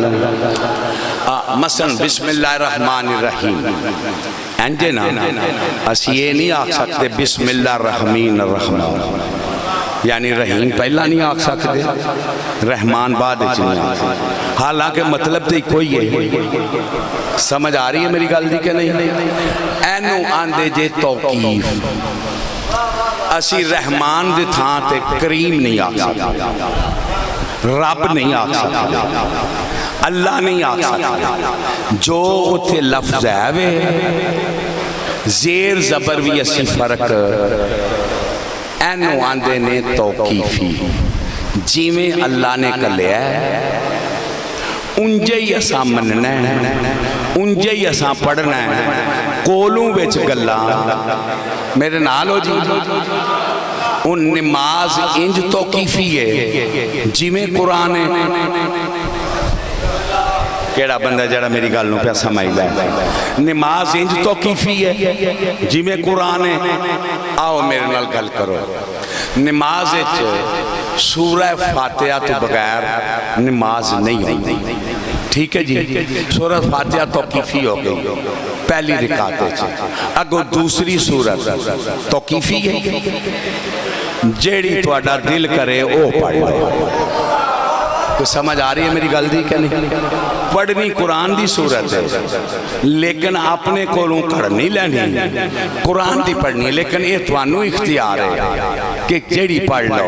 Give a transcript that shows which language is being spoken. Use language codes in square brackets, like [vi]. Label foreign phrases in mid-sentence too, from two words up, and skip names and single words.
[pa] مثلا [ar] بسم اللہ الرحمن الرحیم [pa] انجے نا اسی یہ نہیں آکھ سکتے [ar] بسم اللہ الرحمن الرحمن [pa] یعنی رحیم پہلا نہیں آکھ سکتے رحمان بعد اچھ نہیں آکھ سکتے. حالانکہ مطلب تے کوئی ہے. سمجھ آ رہی ہے میری گل دی کہ نہیں؟ اینو آندے جے توقیف. اسی رحمان دے تھاں تے کریم نہیں آکھ سکتے. رب نہیں آکھ سکتے. اللہ نہیں آکھ سکتے. جو اتھے لفظ ہے وے زیر زبر بھی اسی فرق اینو آندے نے توقیفی. جی میں اللہ نے کلیا ہے انجے ہی اساں مننا ہے انجے ہی اساں پڑھنا ہے. کولوں بیچ گلا میرے نال ہو جی. ان نماز انج توقیفی ہے جی میں قرآن ہے. کیڑا بندہ جڑا میری گل نو پیا سمجھ لے. نماز انج توقیفی ہے جی میں قرآن ہے. آؤ میرے نال گل کرو. نماز سورہ فاتحہ تو بغیر نماز نہیں ہوتی. ٹھیک ہے جی. سورہ فاتحہ توقیفی ہو گئی پہلی رکعت. اگو دوسری سورت توقیفی ہے جیڑی تواڈا دل کرے او پڑھ لے. کوئی سمجھ آ رہی ہے میری گل دی کہ نہیں؟ پڑھنی قرآن دی صورت ہے لیکن اپنے کولوں کڑھ نہیں لینی. قرآن دی پڑھنی ہے لیکن یہ توانو اختیار ہے کہ جیڑی پڑھ لو.